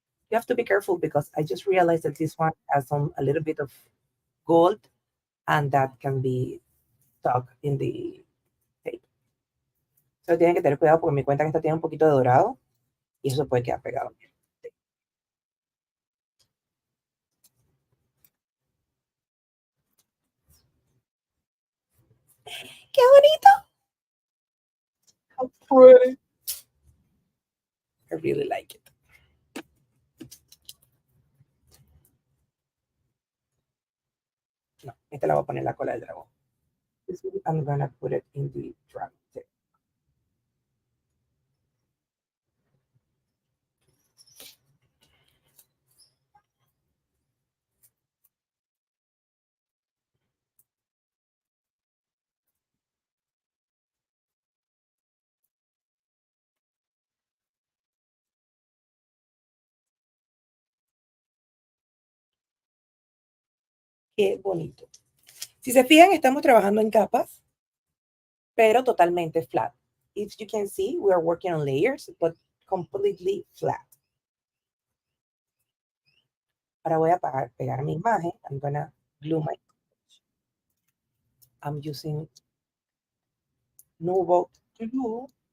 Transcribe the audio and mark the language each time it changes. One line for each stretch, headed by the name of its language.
English: You have to be careful because I just realized that this one has a little bit of gold and that can be stuck in the tape.
Spanish: So tienen que tener cuidado porque me cuenta que esta tiene un poquito de dorado y eso puede quedar pegado. ¡Qué bonito!
English: How pretty. I really like it.
Spanish: No, esta la voy a poner en la cola del dragón.
English: This one, I'm gonna put it in the dragon tape.
Spanish: Qué bonito. Si se fijan, estamos trabajando en capas, pero totalmente flat.
English: If you can see, we are working on layers, but completely flat.
Spanish: Ahora voy a pegar mi imagen.
English: I'm gonna glue my. I'm using Nuvo glue.